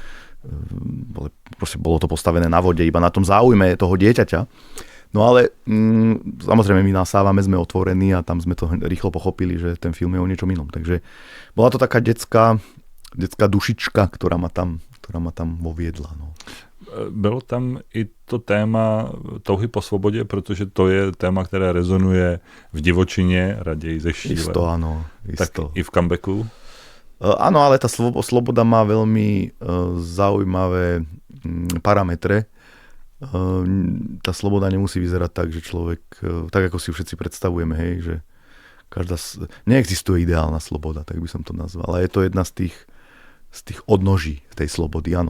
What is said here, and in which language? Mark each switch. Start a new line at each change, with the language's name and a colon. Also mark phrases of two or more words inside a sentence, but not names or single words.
Slovak: Proste bolo to postavené na vode, iba na tom záujme toho dieťaťa. No ale samozrejme my nasávame, sme otvorení a tam sme to rýchlo pochopili, že ten film je o niečom inom. Takže bola to taká detská dušička, ktorá ma tam voviedla. No.
Czech: Bylo tam i to téma touhy po svobodě, protože to je téma, které rezonuje v divočině, raději ze šíle.
Slovak: Isto, áno.
Czech: Tak i v Comebacku?
Slovak: Áno, ale tá sloboda má veľmi zaujímavé parametre. Tá sloboda nemusí vyzerať tak, že človek, tak ako si všetci predstavujeme, hej, že neexistuje ideálna sloboda, tak by som to nazval, ale je to jedna z tých odnoží tej slobody, áno.